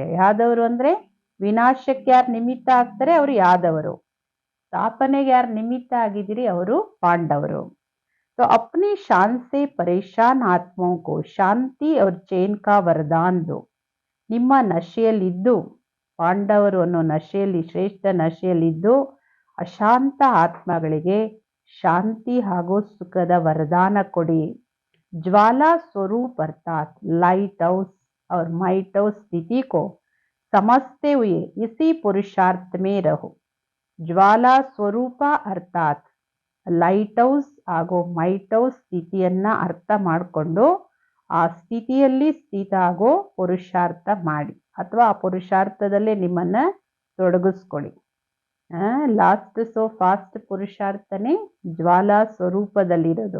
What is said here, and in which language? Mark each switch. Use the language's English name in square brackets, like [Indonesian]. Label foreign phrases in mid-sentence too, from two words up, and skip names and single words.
[Kannada] ಯಾದವರು ಅಂದ್ರೆ ವಿನಾಶಕ್ಕೆ ಯಾರು ನಿಮಿತ್ತ ಆಗ್ತಾರೆ ಅವರು ಯಾದವರು, ಸ್ಥಾಪನೆಗೆ ಯಾರು ನಿಮಿತ್ತ ಆಗಿದ್ದೀರಿ ಅವರು ಪಾಂಡವರು. [Hindi] तो अपनी शान से परेशान आत्माओं को शांति और चैन का वरदान दो. [Kannada] ನಿಮ್ಮ ನಶೆಯಲ್ಲಿದ್ದು ಪಾಂಡವರು ಅನ್ನೋ ನಶೆಯಲ್ಲಿ ಶ್ರೇಷ್ಠ ನಶೆಯಲ್ಲಿದ್ದು ಅಶಾಂತ ಆತ್ಮಗಳಿಗೆ ಶಾಂತಿ ಹಾಗೂ ಸುಖದ ವರದಾನ ಕೊಡಿ. [Hindi] ज्वाला स्वरूप अर्थात [English] light house [Hindi] और [English] might house [Hindi] स्थिति को समझते हुए इसी पुरुषार्थ में रहो. [Kannada] ज्वाला ಸ್ವರೂಪ ಅರ್ಥಾತ್ [English] light house [Kannada] ಹಾಗೂ [English] might house [Kannada] ಸ್ಥಿತಿಯನ್ನ ಅರ್ಥ ಮಾಡಿಕೊಂಡು ಆ ಸ್ಥಿತಿಯಲ್ಲಿ ಸ್ಥಿತ ಆಗೋ ಪುರುಷಾರ್ಥ ಮಾಡಿ ಅಥವಾ ಆ ಪುರುಷಾರ್ಥದಲ್ಲೇ ನಿಮ್ಮನ್ನ ತೊಡಗಿಸ್ಕೊಳ್ಳಿ. [English] last so fast [Kannada] ಪುರುಷಾರ್ಥನೇ ಜ್ವಾಲಾ ಸ್ವರೂಪದಲ್ಲಿರೋದು.